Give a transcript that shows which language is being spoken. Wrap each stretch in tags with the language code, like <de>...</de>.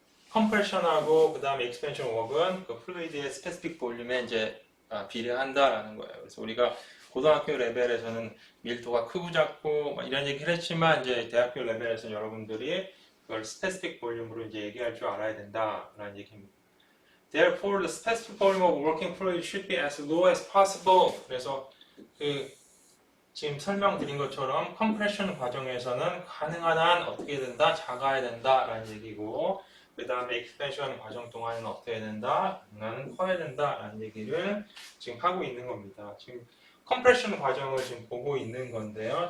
<ko>컴프레션하고 그 다음에 익스펜션 워크는 그 플루이드의 스페시픽 볼륨에 이제 비례한다라는 거예요. 그래서 우리가 고등학교 레벨에서는 밀도가 크고 작고 이런 얘기를 했지만 이제 대학교 레벨에서는 여러분들이 그걸 스페시픽 볼륨으로 이제 얘기할 줄 알아야 된다라는 얘기입니다.</ko> <en>Therefore, the specific volume of working fluid should be as low as possible.</en> <ko>그래서 그 지금 설명드린 것처럼 컴프레션 과정에서는 가능한 한 어떻게 된다? 작아야 된다라는 얘기고 그 다음에 익스펜션 과정 동안에는 어떻게 해야 된다? 가능한 커야 된다라는 얘기를 지금 하고 있는 겁니다. 지금 컴프레션 과정을 지금 보고 있는 건데요.</ko>